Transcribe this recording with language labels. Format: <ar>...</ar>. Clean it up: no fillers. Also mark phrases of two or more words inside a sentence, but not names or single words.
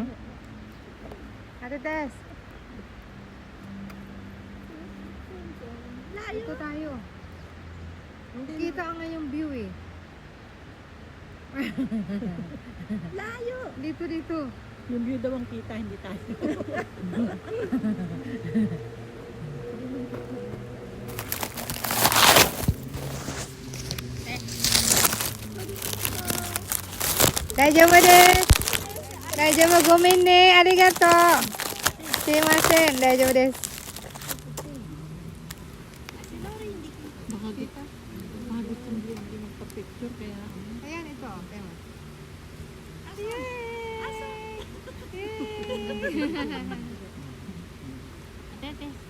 <tl>Ate Tess. Dito tayo. Kita nga yung view eh. Layo! Dito. Yung view daw ang kita, hindi tayo.</tl> <ja>大丈夫です. 大丈夫、ごめんね. ありがとう。すみません. 大丈夫です.</ja> <tl>Baka kita. Baka gusto hindi magpa-picture kaya. Ayan, ito. Tema. Ate,</tl>